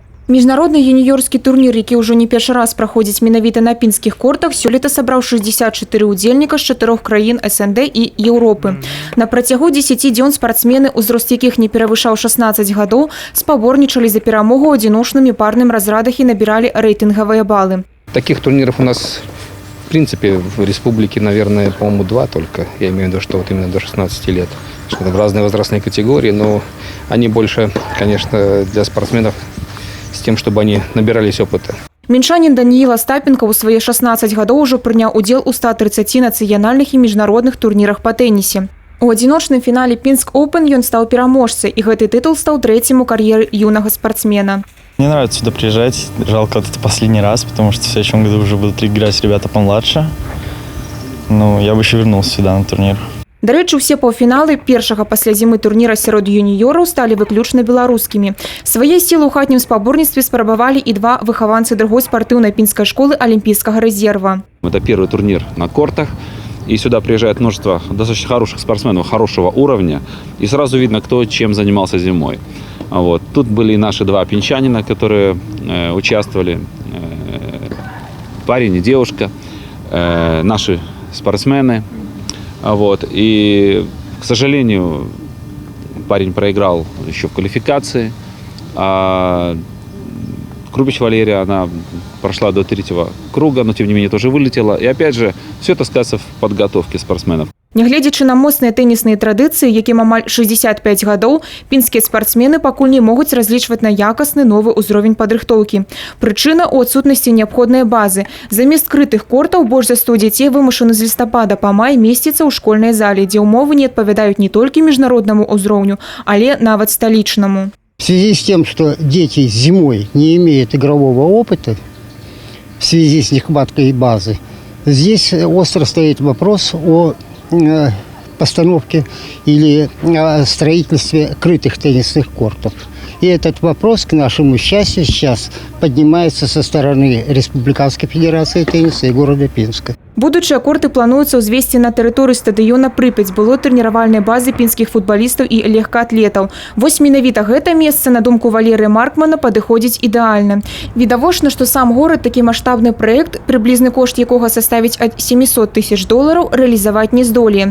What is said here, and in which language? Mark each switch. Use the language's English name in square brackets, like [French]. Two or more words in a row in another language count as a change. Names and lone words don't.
[Belarusian] Міжнародны юніёрскі турнір, які ўжо не першы раз праходзіць менавіта на пінскіх кортах, сёлета сабраў 64 удзельніка з 4 краін СНД і Еўропы. На працягу 10 дзён спартсмены, узрост якіх не перавышаў 16 гадоў, спаборнічалі за перамогу ў адзіночным і парным разрадах і набіралі рэйтынгавыя балы. [Russian] Таких турниров у нас, в принципе, в республике, наверное, по-моему, 2 только. Я имею в виду, что вот именно до 16 лет. Что в разные возрастные категории, но они больше, конечно, для спортсменов с тем, чтобы они набирались опыта. [Belarusian] Мінчанін Даніїл Остапенко у свае 16 гадоў ужо прыняў удзел у 130 нацыянальных і міжнародных турнірах па тэнісе. У адзіночным фінале Пінск Оупен ён стаў пераможцай, і гэты тытул стаў трэцім у кар'еры юнага спортсмена. [Russian] Мне нравится сюда приезжать. Жалко, это последний раз, потому что в следующем году уже будут играть ребята помладше. Но я бы еще вернулся сюда на турнир. [Belarusian] Дарэчы, усе паўфіналы першага пасля зімы турніра сярод юніёраў сталі выключна беларускімі. Свае сілы ў хатнім спаборніцтве спрабавалі і 2 выхаванцы другой спартыўнай пінскай школы [Russian] Олимпийского резерва. Это первый турнир на кортах, и сюда приезжает множество достаточно хороших спортсменов, хорошего уровня, и сразу видно, кто чем занимался зимой. Вот. Тут были наши 2 пинчанина, которые участвовали, парень и девушка, наши спортсмены. Вот. И, к сожалению, парень проиграл еще в квалификации, а Крупич Валерия, она прошла до 3-го круга, но тем не менее тоже вылетела. И опять же, все это сказывается в подготовке спортсменов. [Belarusian] Нягледзячы на моцныя тэнісныя традыцыі, якім амаль 65 гадоў, пінскія спартсмены пакуль не могуць разлічваць на якасны новы ўзровень падрыхтоўкі. Прычына ў адсутнасці неабходнай базы. Замест крытых кортаў больш за 100 дзяцей вымушаны з лістапада па май месціцца ў школьнай зале, дзе ўмовы не адпавядаюць не толькі міжнароднаму ўзроўню, але нават сталічнаму. [Russian] В связи с тем, что дети зимой не имеют игрового опыта, в связи с нехваткой базы, здесь остро стоит вопрос о постановке или строительстве крытых теннисных кортов. И этот вопрос, к нашему счастью, сейчас поднимается со стороны Республиканской федерации тенниса и города Пинска. [Belarusian] Будучыя корты плануецца ўзвесці на тэрыторыі стадыёна Прыпяць, было трэніравальнай базы пінскіх футбалістаў і легкаатлетаў. Вось менавіта гэта месца, на думку Валерыя Маркмана, падыходзіць ідэальна. Відавочна, што сам горад такі маштабны праект, прыблізны кошт якога составіць ад $700 000, рэалізаваць не здолее.